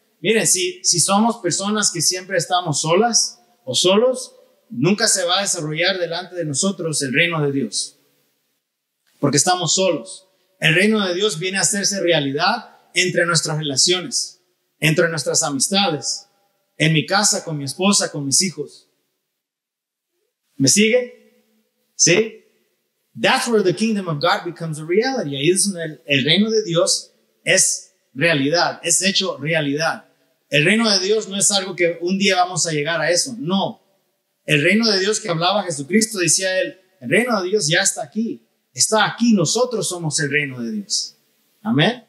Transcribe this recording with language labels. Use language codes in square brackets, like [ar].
[es] Miren, si somos personas que siempre estamos solas o solos, nunca se va a desarrollar delante de nosotros el reino de Dios. Porque estamos solos. El reino de Dios viene a hacerse realidad entre nuestras relaciones, entre nuestras amistades, en mi casa, con mi esposa, con mis hijos. ¿Me sigue? ¿Sí? [en] That's where the kingdom of God becomes a reality. [es] Ahí es donde el reino de Dios es realidad, es hecho realidad. El reino de Dios no es algo que un día vamos a llegar a eso, no. El reino de Dios que hablaba Jesucristo, decía él, el reino de Dios ya está aquí, nosotros somos el reino de Dios. Amén.